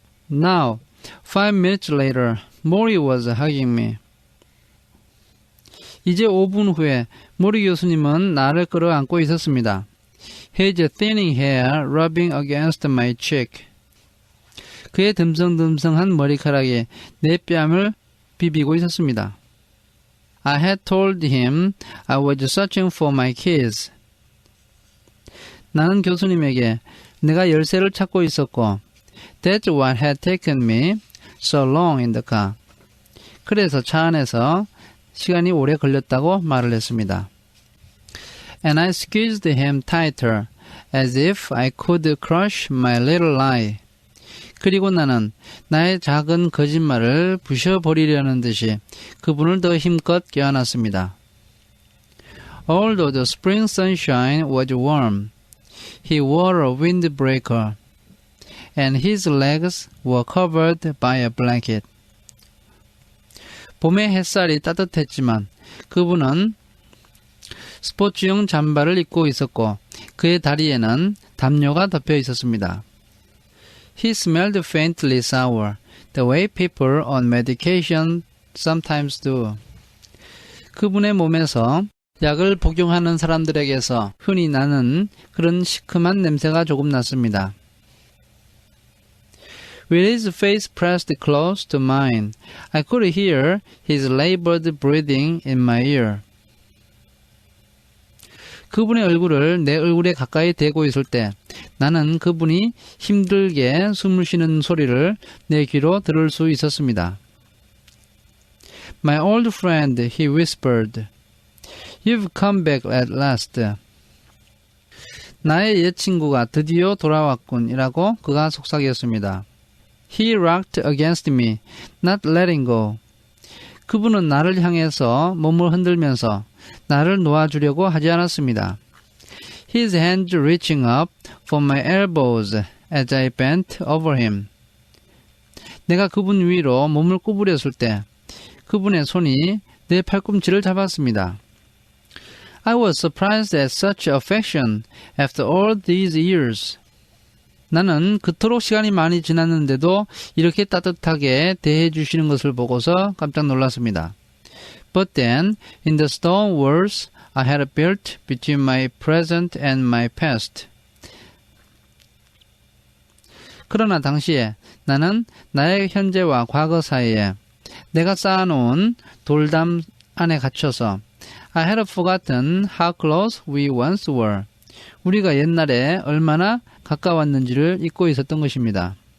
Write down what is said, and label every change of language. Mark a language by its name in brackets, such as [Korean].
[English] Now, 5 minutes later, Mori was hugging me. [Korean] 이제 5분 후에 모리 교수님은 나를 끌어안고 있었습니다. [English] His thinning hair rubbing against my cheek. [Korean] 그의 듬성듬성한 머리카락이 내 뺨을 비비고 있었습니다. [English] I had told him I was searching for my keys. [Korean] 나는 교수님에게 내가 열쇠를 찾고 있었고 [English] That's what had taken me so long in the car. [Korean] 그래서 차 안에서 시간이 오래 걸렸다고 말을 했습니다. [English] And I squeezed him tighter as if I could crush my little lie. [Korean] 그리고 나는 나의 작은 거짓말을 부셔버리려는 듯이 그분을 더 힘껏 껴안았습니다. [English] Although the spring sunshine was warm, he wore a windbreaker, and his legs were covered by a blanket. [Korean] 봄의 햇살이 따뜻했지만 그분은 스포츠용 잠바를 입고 있었고 그의 다리에는 담요가 덮여 있었습니다. [English] He smelled faintly sour, the way people on medication sometimes do. [Korean] 그분의 몸에서 약을 복용하는 사람들에게서 흔히 나는 그런 시큼한 냄새가 조금 났습니다. [English] With his face pressed close to mine, I could hear his labored breathing in my ear. [Korean] 그분의 얼굴을 내 얼굴에 가까이 대고 있을 때 나는 그분이 힘들게 숨을 쉬는 소리를 내 귀로 들을 수 있었습니다. [English] My old friend, he whispered. You've come back at last. [Korean] 나의 옛 친구가 드디어 돌아왔군 이라고 그가 속삭였습니다. [English] He rocked against me, not letting go. [Korean] 그분은 나를 향해서 몸을 흔들면서 나를 놓아주려고 하지 않았습니다. [English] His hands reaching up for my elbows as I bent over him. [Korean] 내가 그분 위로 몸을 구부렸을 때 그분의 손이 내 팔꿈치를 잡았습니다. [English] I was surprised at such affection after all these years. [Korean] 나는 그토록 시간이 많이 지났는데도 이렇게 따뜻하게 대해 주시는 것을 보고서 깜짝 놀랐습니다. [English] But then, in the stone walls I had built between my present and my past. [Korean] 그러나 당시에 나는 나의 현재와 과거 사이에 내가 쌓아놓은 돌담 안에 갇혀서 [English] I had forgotten how close we once were. [Korean] 우리가 옛날에 얼마나 가까웠는지를 잊고 있었던 것입니다.